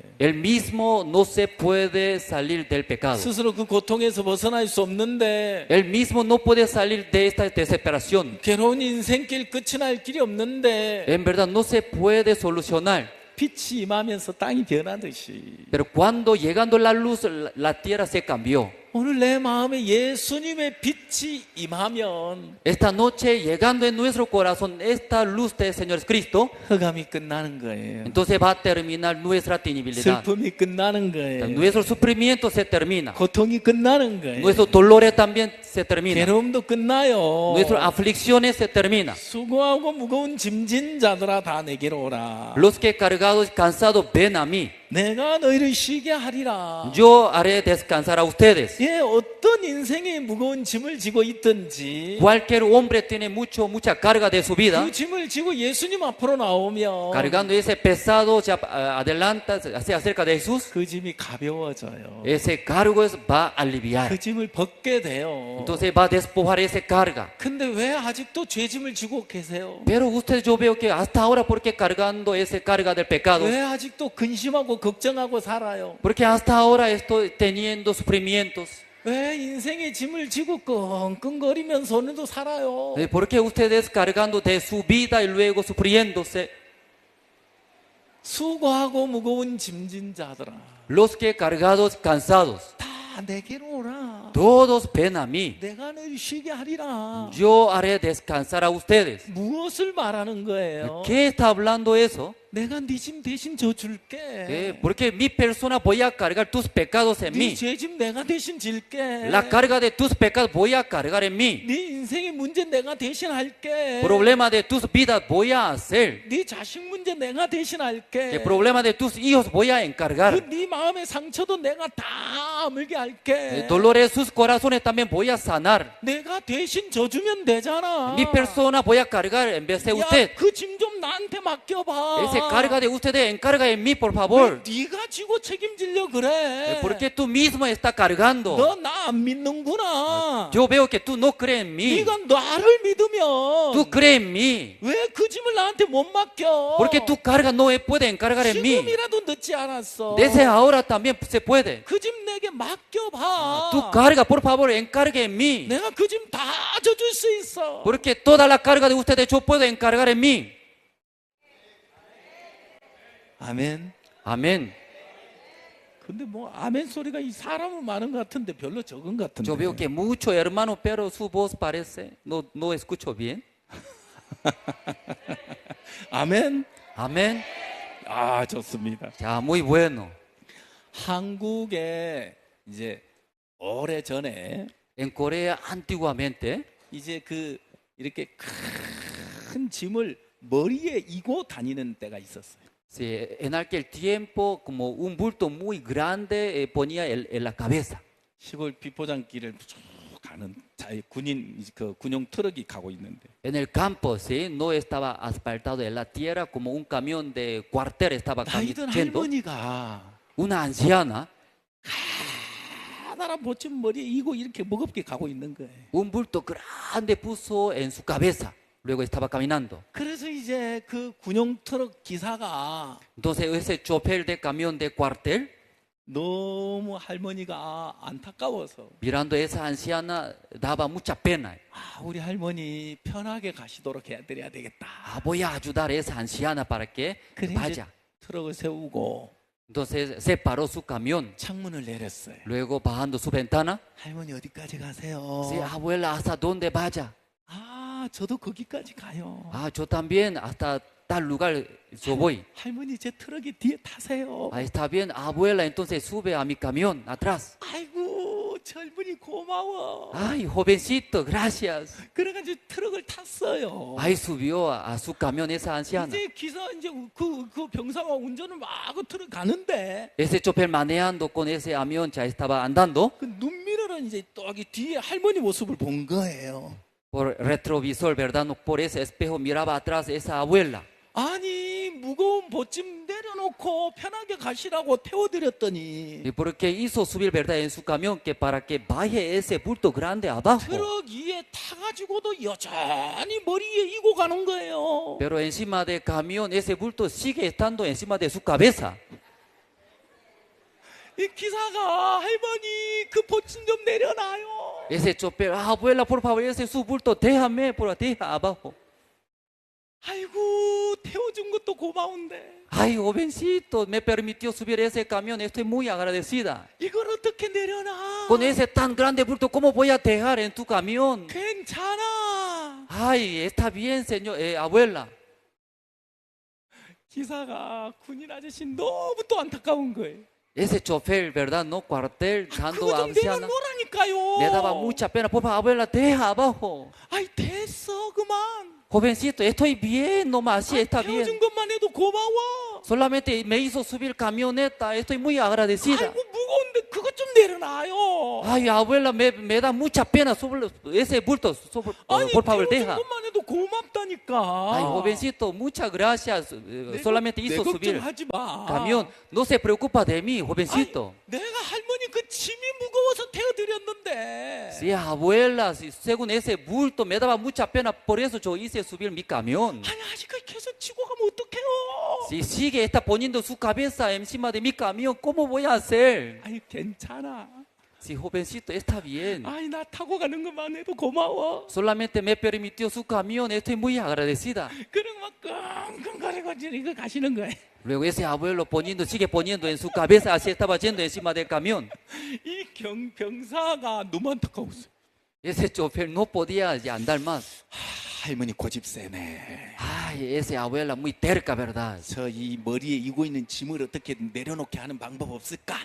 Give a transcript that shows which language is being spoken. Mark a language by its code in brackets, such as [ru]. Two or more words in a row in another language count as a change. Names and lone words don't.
[es] Él mismo no se puede salir del pecado. [ko] 스스로 그 고통에서 벗어날 수 없는데 [es] Él mismo no puede salir de esta desesperación. [ko] 괴로운 인생길 끝이 날 길이 없는데 [es] En verdad no se puede solucionar. [ko] 빛이 임하면서 땅이 변하듯이 [es] Pero cuando llegando la luz, la tierra se cambió. [ko] 오늘 내 마음에 예수님의 빛이 임하면 [es] Esta noche, llegando en nuestro corazón esta luz del Señor Cristo, [ko] 흑암이 끝나는 거예요. [es] entonces va a terminar nuestra tenibilidad. [ko] 슬픔이 끝나는 거예요. [es] Nuestro sufrimiento se termina. [ko] 고통이 끝나는 거예요. [es] Nuestros dolores también se terminan. [ko] 괴로움도 끝나요. [es] Nuestras aflicciones se terminan. [ko] 수고하고 무거운 짐진 자들아 다 내게로 오라. [es] Los que cargados y cansados ven a mí. [ko] 내가 너희를 쉬게 하리라. [es] Yo haré descansar a ustedes. [ko] 예, 어떤 인생의 무거운 짐을 지고 있든지 [es] Cualquier hombre tiene mucha carga de su vida. [ko] 그 짐을 지고 예수님 앞으로 나오면 [es] Cargando ese pesado, se adelanta, se acerca de Jesús. [ko] 그 짐이 가벼워져요. [es] Ese cargo va a aliviar. [ko] 그 짐을 벗게 돼요. [es] Entonces va a despojar esa carga. [ko] 근데 왜 아직도 죄 짐을 지고 계세요? [es] Pero usted, yo veo que hasta ahora, porque cargando esa carga del pecado, [ko] 왜 아직도 근심하고 걱정하고 살아요? [es] porque hasta ahora estoy teniendo sufrimientos. [ko] 왜 인생의 짐을 지고 끙끙거리면서 오늘도 살아요? [es] Porque ustedes cargando de su vida y luego sufriéndose. [ko] 수고하고 무거운 짐진 자들아 [es] Los que cargados, cansados, [ko] 다 내게로 오라. [es] todos ven a mí. [ko] 내가 너희를 쉬게 하리라. [es] Yo haré descansar a ustedes. [ko] 무엇을 말하는 거예요? [es] ¿Qué está hablando eso? [ko] 내가 네 짐 대신 져줄게. [es] Porque mi persona voy a cargar tus pecados en [ko] 네 [es] mí. [ko] 죄 짐 내가 대신 질게. [es] La carga de tus pecados voy a cargar en mí. [ko] 네 인생의 문제 내가 대신 할게. [es] Problema de tus vidas voy a hacer. [ko] 네 자식 문제 내가 대신 할게. [es] El problema de tus hijos voy a encargar. [ko] 네 마음의 상처도 내가 다 아물게 할게. [es] Dolores sus corazones también voy a sanar. [ko] 내가 대신 져주면 되잖아. [es] Mi persona voy a cargar en vez de usted. [ko] 그 짐 좀 나한테 맡겨봐. [es] Ese carga de ustedes encarga en mí, por favor. [ko] 왜 네가 지고 책임지려 그래? [es] Porque tú mismo estás cargando. [ko] 너 나 안 믿는구나. [es] Yo veo que tú no crees en mí. [ko] 네가 나를 믿으면 [es] Tú crees en mí. [ko] 왜 그 짐을 나한테 못 맡겨? [es] Porque tu carga no puede encargar en mí. [ko] 지금이라도 늦지 않았어. [es] Desde ahora también se puede. [ko] 그 짐 내게 맡겨봐. [es] Tu carga, por favor, encargue en mí. [ko] 내가 그 짐 다 져줄 수 있어. [es] Porque toda la carga de ustedes yo puedo encargar en mí. [ko] 아멘. [es] Amén. [ko] 근데 뭐 아멘 소리가 이 사람은 많은 것 같은데 별로 적은 것 같은데. [es] Yo veo que mucho hermano, pero su voz parece, no escucho bien. [ko] 아멘. [es] Amén. [ko] 아, 좋습니다. [es] Ya, muy bueno. [ko] 한국에 이제 오래 전에 [es] En Corea, antiguamente, [ko] 이제 그 이렇게 큰 짐을 머리에 이고 다니는 때가 있었어요. [es] Sí, en aquel tiempo, como un bulto muy grande ponía en la cabeza. [ko] 시골 비포장길을 쭉 가는 군인 그 군용 트럭이 가고 있는데 [es] En el campo, sí, no estaba asfaltado en la tierra, como un camión de cuartel estaba [ko] 나이든 [es] caminando. [ko] 할머니가 [es] Una anciana, [ko] 가다란 보침 머리에 이고 이렇게 무겁게 가고 있는 거예요. [es] un bulto grande puso en su cabeza. Luego estaba caminando. [ko] 그래서 이제 그 군용 트럭 기사가 [es] Entonces ese chofer de camión de cuartel, [ko] 너무 할머니가 안타까워서 [es] mirando a esa anciana, daba mucha pena. [ko] 우리 할머니 편하게 가시도록 해드려야 되겠다. [es] Voy a ayudar a esa anciana para que [ko] 그래 이제 [es] vaya. [ko] 트럭을 세우고 [es] Entonces separó su camión. [ko] 창문을 내렸어요. [es] Luego bajando su ventana, [ko] 할머니 어디까지 가세요? [es] sí, abuela, ¿hasta dónde vaya? [ko] 저도 거기까지 가요. [es] Yo también, hasta tal lugar yo voy. [ko] 할머니 제 트럭에 뒤에 타세요. [es] Está bien, abuela, entonces sube a mi camión atrás. [ko] 아이고 젊은이 고마워. [es] Ay, jovencito, gracias. [ko] 그래가지고 트럭을 탔어요. [es] Ahí subió a su camión esa anciana. [ko] 이제 기사 이제 그 병사가 운전을 막 그 트럭 가는데 [es] Ese chofer manejando con ese camión ya estaba andando. [ko] 그 눈미러는 이제 또 여기 뒤에 할머니 모습을 본 거예요. [es] Por retrovisor, ¿verdad? No, por ese espejo miraba atrás esa abuela. [ko] 아니 무거운 보침 내려놓고 편하게 가시라고 태워드렸더니 [es] ¿Y por qué hizo subir, verdad, en su camión que para que baje ese bulto grande abajo? [ko] 트럭 위에 타가지고도 여전히 머리에 이고 가는 거예요. [es] Pero encima del camión ese bulto sigue estando encima de su cabeza. [ko] 이 기사가 할머니 그 보침 좀 내려놔요. [es] Ese chofer, abuela, por favor, ese su bulto, déjame, deja abajo. [ko] 아이고 태워준 것도 고마운데 [es] Ay, jovencito, me permitió subir ese camión, estoy muy agradecida. [ko] 이걸 어떻게 내려놔? [es] Con ese tan grande bulto, ¿cómo voy a dejar en tu camión? [ko] 괜찮아. [es] Ay, está bien, señor, abuela. [ko] 기사가 군인 아저씨 너무 또 안타까운 거예요. [es] Ese chofer, ¿verdad? No, cuartel, dando [ko] 그거 [es] a [ko] 좀 [es] anciana. [ko] 내려놓으라니까요. [es] Me daba mucha pena, por favor, abuela, deja abajo. [ko] 아이 됐어 그만. [es] Jovencito, estoy bien, nomás, sí, está bien. [ko] 태워준 것만 해도 고마워. [es] Solamente me hizo subir camioneta, estoy muy agradecida. [ko] 아이고 무거운데 그것 좀 내려놔요. [es] Ay, abuela, me da mucha pena sobre ese bulto, [ko] 아니 [es] por favor, [ko] 태워준 [es] deja. [ko] 것만 해도 고맙다니까. [es] Ay, jovencito, muchas gracias. Solamente hizo [ko] 내 [es] subir [ko] 걱정하지 마. [es] camión. No se preocupa de mí, jovencito. [ko] 내가 할머니 그 짐이 무거워서 태워드렸는데. [es] Sí, abuela, según ese bulto me daba mucha pena, por eso yo hice subir mi camión. [ko] 아니 아직까지 계속 치고 가면 어떡해요? [es] Si sigue, está poniendo su cabeza encima de mi camión, ¿cómo voy a hacer? [ko] 아이 괜찮아. [es] Si, jovencito, está bien. [ko] 아이 나 타고 가는 것만 해도 고마워. [es] Solamente me permitió su camión, estoy muy agradecida. [ko] 그럼 막 끙끙거리고 이거 가시는 거예요. [es] Luego ese abuelo sigue poniendo en su cabeza, así estaba yendo encima del camión. [ko] 이 병사가 너무 안타까웠어요. [es] Ese chofer no podía ya andar más. [ko] 할머니 고집 세네. [es] Ay, esa abuela muy terca, ¿verdad? [ko] 저 이 머리에 이고 있는 짐을 어떻게 내려놓게 하는 방법 없을까?